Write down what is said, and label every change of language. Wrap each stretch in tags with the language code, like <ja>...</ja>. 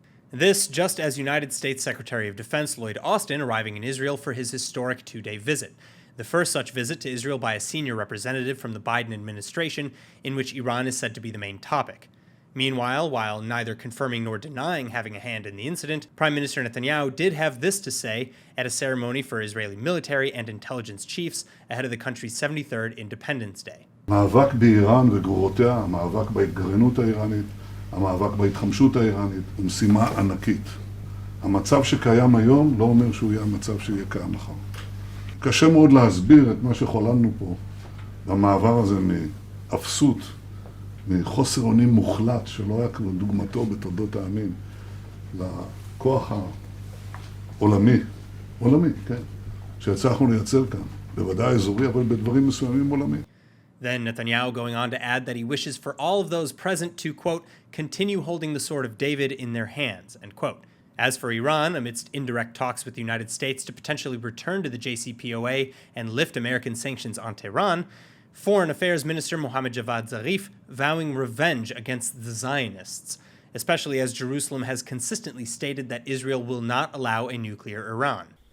<en>This just as United States Secretary of Defense Lloyd Austin arriving in Israel for his historic 2-day visit, the first such visit to Israel by a senior representative from the Biden administration, in which Iran is said to be the main topic. Meanwhile, while neither confirming nor denying having a hand in the incident, Prime Minister Netanyahu did have this to say at a ceremony for Israeli military and intelligence chiefs ahead of the country's 73rd Independence Day.</en> <he>המאבק באיראן וגרורותיה, המאבק בהתגרענות האיראנית, המאבק בהתחמשות האיראנית, הוא משימה ענקית. המצב שקיים היום לא אומר שהוא יהיה המצב שיהיה קיים מחר. קשה מאוד להסביר את מה שחוללנו פה במעבר הזה מאפסות, מחוסר אונים מוחלט שלא היה כמו דוגמתו בתולדות העמים, לכוח העולמי, כן, שהצלחנו לייצר כאן, בוודאי אזורי, אבל בדברים מסוימים עולמי.</he> <en>Then Netanyahu going on to add that he wishes for all of those present to, quote, continue holding the sword of David in their hands, end quote. As for Iran, amidst indirect talks with the United States to potentially return to the JCPOA and lift American sanctions on Tehran, Foreign Affairs Minister Mohammad Javad Zarif vowing revenge against the Zionists, especially as Jerusalem has consistently stated that Israel will not allow a nuclear Iran.</en>